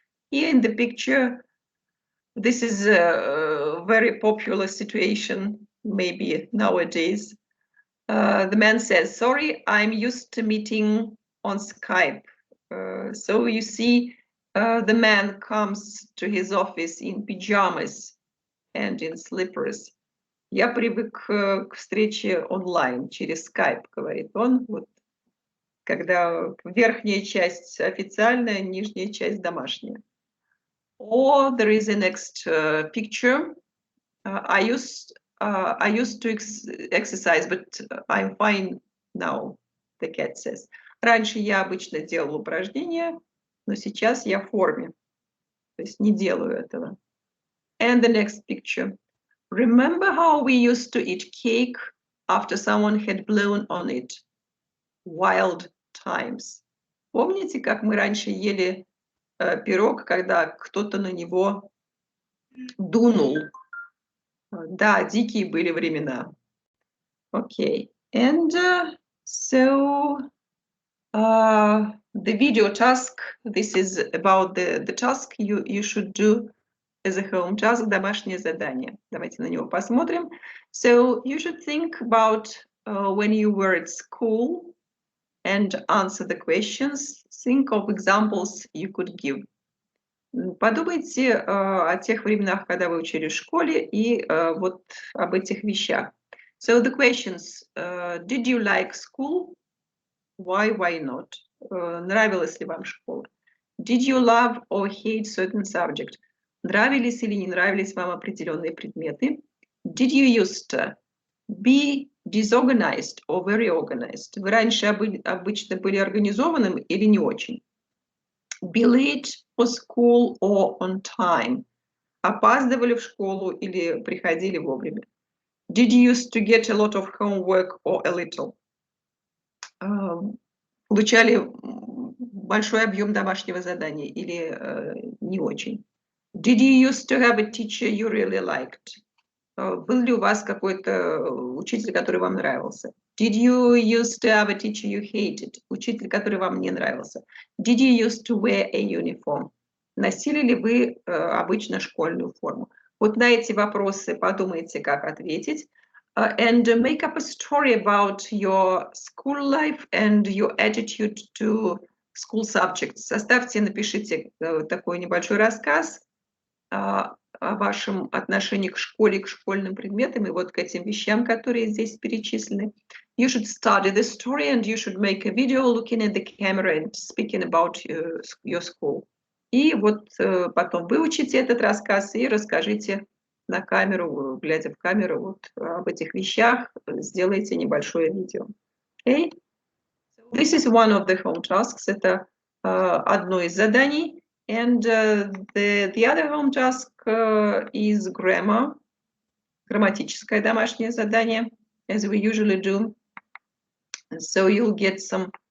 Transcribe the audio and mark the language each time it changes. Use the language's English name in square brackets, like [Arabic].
[English] Here in the picture, this is a very popular situation, maybe nowadays. The man says, "Sorry, I'm used to meeting on Skype." So you see, the man comes to his office in pajamas and in slippers. [Russian] Я привык к встрече онлайн, через Skype, говорит он. Вот, когда верхняя часть официальная, нижняя часть домашняя. [English] Or there is a next picture. I used to exercise, but I'm fine now, the cat says. [Russian] Раньше я обычно делал упражнения, но сейчас я в форме. То есть не делаю этого. [English] And the next picture. Remember how we used to eat cake after someone had blown on it? Wild times. [Russian] Помните, как мы раньше ели пирог, когда кто-то на него дунул? Да, дикие были времена. [English] Okay, and so the video task, this is about the task you should do as a home task, [Russian] домашнее задание. Давайте на него посмотрим. [English] So you should think about when you were at school and answer the questions. Think of examples you could give. [Russian] Подумайте о тех временах, когда вы учились в школе, и вот об этих вещах. [English] So the questions: did you like school? Why not? [Russian] Нравилась ли вам школа? [English] Did you love or hate certain subject? [Russian] Нравились или не нравились вам определенные предметы? [English] Did you used to be disorganized or very organized. [Russian] Вы раньше обычно были организованным или не очень? [English] Be late for school or on time. [Russian] Опаздывали в школу или приходили вовремя? [English] Did you used to get a lot of homework or a little? [Russian] Получали большой объем домашнего задания или не очень? [English] Did you used to have a teacher you really liked? [Russian] Был ли у вас какой-то учитель, который вам нравился? [English] Did you used to have a teacher you hated? [Russian] Учитель, который вам не нравился? [English] Did you used to wear a uniform? [Russian] Носили ли вы обычно школьную форму? Вот на эти вопросы подумайте, как ответить. [English] And make up a story about your school life and your attitude to school subjects. [Russian] Составьте, напишите такой небольшой рассказ о вашем отношении к школе, к школьным предметам и вот к этим вещам, которые здесь перечислены. [English] You should study the story and you should make a video looking at the camera and speaking about your school. [Russian] И вот потом выучите этот рассказ и расскажите на камеру, глядя в камеру, вот об этих вещах, сделайте небольшое видео. [English] Okay? This is one of the home tasks. [Russian] Это одно из заданий. [English] And the other home task is grammar, [Russian] грамматическое домашнее задание, [English] as we usually do. And so you'll get some